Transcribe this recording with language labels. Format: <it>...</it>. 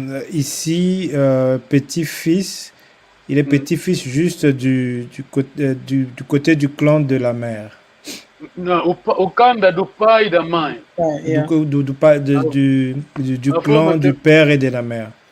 <fr>Ici, petit-fils, il est petit-fils juste du côté du clan de la mère.</fr> <pt>Non, o Kanda do pai e da mãe.</pt> <fr>Du clan du père et de la mère.</fr>